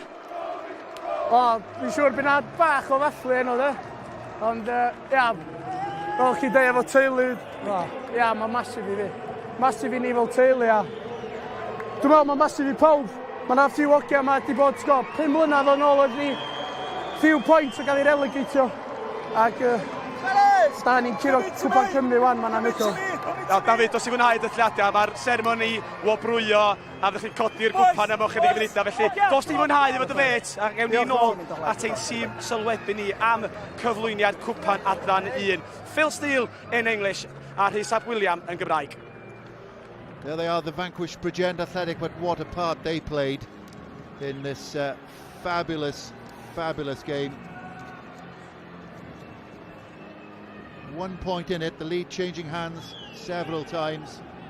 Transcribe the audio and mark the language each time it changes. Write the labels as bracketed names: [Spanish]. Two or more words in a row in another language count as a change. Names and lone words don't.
[Welsh] Dwi'n siŵr bydd na bach o ddathlu heno, de. Ond, ia, fel chi dweud efo teulu, ia, mae masif i fi. Masif i ni fel teulu, a dwi'n meddwl mae masif i pawb. Mae na ffiw ogia yma wedi bod, 5 mlynedd yn ôl oedd ni [English] few points [Welsh] o gael ei relegatio. Ac da ni'n curo Cwpan Cymru wan, mae'n anhygoel. Dafydd, os i fwynhau dathliadau, mae'r seremoni wobrwyo a ddech chi'n codi'r gwpan am ochr i gymunedau. Felly, dos ti fwynhau efo dy fet, a gewn ni nôl at ein tîm sylwebu ni am cyflwyniad Cwpan Adran 1. Phil Steele [English] in English [Welsh] a Rhys ap William yn Gymraeg. [English] There they are, the vanquished Bridgend Athletic, but what a part they played in this fabulous game. 1 point in it, the lead changing hands several times.